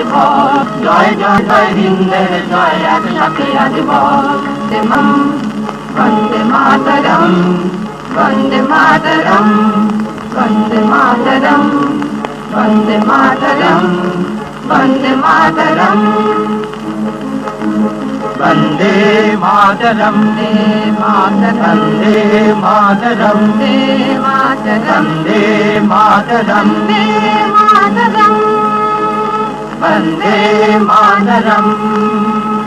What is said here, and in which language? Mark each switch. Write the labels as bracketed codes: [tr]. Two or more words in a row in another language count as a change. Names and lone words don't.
[bn] বল জয় জয় জয় হিন্দের জয় একসাথে আজ বল বন্দে মাতরম বন্দে মাতরম বন্দে মাতরম বন্দে মাতরম বন্দে মাতরম [hi] वंदे मातरम वंदे मातरम वंदे मातरम वंदे मातरम